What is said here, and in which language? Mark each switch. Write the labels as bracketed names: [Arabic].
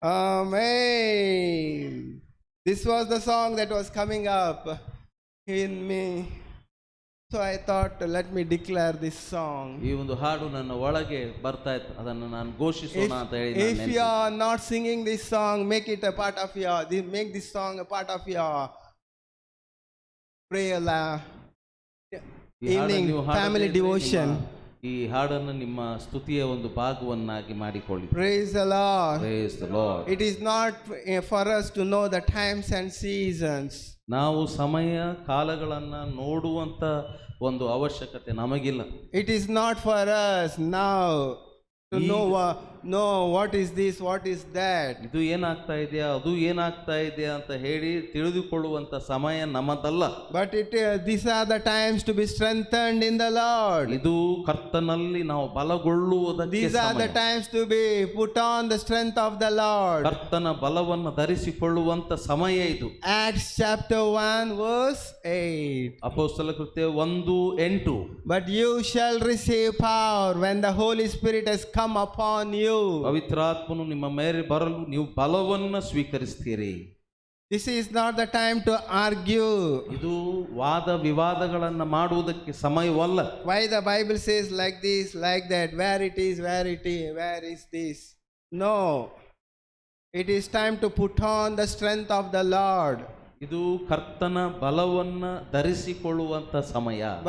[English] Amen. This was the song that was coming up in me. So I thought, let me declare this song. [Kannada] ಈ ಒಂದು ಹಾಡು ನನ್ನ ಒಳಗೆ ಬರ್ತಾ ಇತ್ತು, ಅದನ್ನು ನಾನು ಘೋಷಿಸೋಣ ಅಂತ ಹೇಳಿ ನಾನು [English] If you [Kannada] ನೆನೆಸಿದೆ. [English] are not singing this song, make it a part of your, make this song a part of your prayer, [Kannada] ಈ ಹಾಡನ್ನು [English] evening [Kannada] ನೀವು ಹಾಡದೇ [English] family [Kannada] ಇದ್ರೆ [English] devotion. [Kannada] ಈ ಹಾಡನ್ನು ನಿಮ್ಮ ಸ್ತುತಿಯ ಒಂದು ಭಾಗವನ್ನಾಗಿ ಮಾಡಿಕೊಳ್ಳಿ. [English] Praise the Lord. Praise the Lord. It is not for us to know the times and seasons. [Kannada] ನಾವು ಸಮಯ ಕಾಲಗಳನ್ನು ನೋಡುವಂತ ಒಂದು ಅವಶ್ಯಕತೆ ನಮಗಿಲ್ಲ. [English] It is not for us now to know what is this, what is that. [Kannada] ಇದು ಏನಾಗ್ತಾ ಇದೆಯಾ, ಅದು ಏನಾಗ್ತಾ ಇದೆಯಾ ಅಂತ ಹೇಳಿ ತಿಳಿದುಕೊಳ್ಳುವಂತ ಸಮಯ ನಮ್ಮದಲ್ಲ. [English] But these are the times to be strengthened in the Lord. [Kannada] ಇದು ಕರ್ತನಲ್ಲಿ ನಾವು ಬಲಗೊಳ್ಳುವುದಕ್ಕೆ [English] These are the [Kannada] ಸಮಯ. [English] times to be put on the strength of the Lord. [Kannada] ಕರ್ತನ ಬಲವನ್ನು ಧರಿಸಿಕೊಳ್ಳುವಂತ ಸಮಯ ಇದು. [English] Acts chapter 1 verse 8. [Kannada] ಅಪೊಸ್ತಲ ಕೃತ್ಯ 1:8. [English] But you shall receive power when the Holy Spirit has come upon you. [Kannada] ಪವಿತ್ರಾತ್ಮನು ನಿಮ್ಮ ಮೇಲೆ ಬರಲು ನೀವು ಬಲವನ್ನು ಸ್ವೀಕರಿಸ್ತೀರಿ. [English] This is not the time to argue. [Kannada] ಇದು ವಾದ ವಿವಾದಗಳನ್ನು ಮಾಡುವುದಕ್ಕೆ ಸಮಯವಲ್ಲ. [English] Why the Bible says like this, like that, where it is, where is this? No. It is time to put on the strength of the Lord. [Kannada] ಇದು ಕರ್ತನ ಬಲವನ್ನು ಧರಿಸಿಕೊಳ್ಳುವಂತ ಸಮಯ.